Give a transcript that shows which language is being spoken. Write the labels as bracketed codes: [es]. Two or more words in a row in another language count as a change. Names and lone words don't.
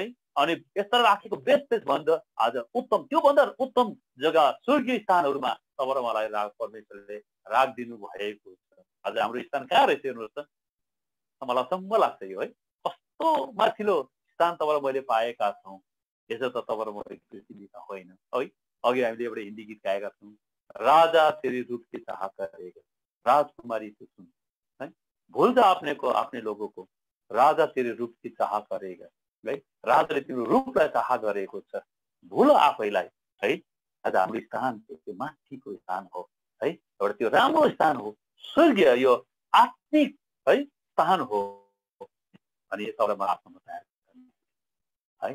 [ne] अनि यस्तो राखेको [en] best place [ne] भन्दा आज उत्तम, त्योभन्दा उत्तम जग्गा स्वर्गीय स्थानहरूमा तपाईँ मलाई परमेश्वरले राखिदिनु भएको छ। आज हाम्रो स्थान कहाँ रहेछ हेर्नुहोस् त, मलाई सम्म लाग्छ यो है। कस्तो माथिल्लो स्थान तपाईँ मैले पाएका छौँ। यसो त तपाईँ मैले पृथ्वीमा होइन है। अघि हामीले एउटा हिन्दी गीत गाएका छौँ, [hi] राजा तेरी रूप की चाह करेगा, राजकुमारी से सुन है, भूल जा अपने को अपने लोगों को, राजा तेरी रूप की चाह करेगा है। [ne] राजाले तिम्रो रूपलाई चाह गरेको छ, भुल आफैलाई है। आज हाम्रो स्थान त्यो माथिको स्थान हो है, एउटा त्यो राम्रो स्थान हो, स्वर्गीय यो आत्मिक है स्थान हो। अनि तपाईँलाई म आफ्नो है।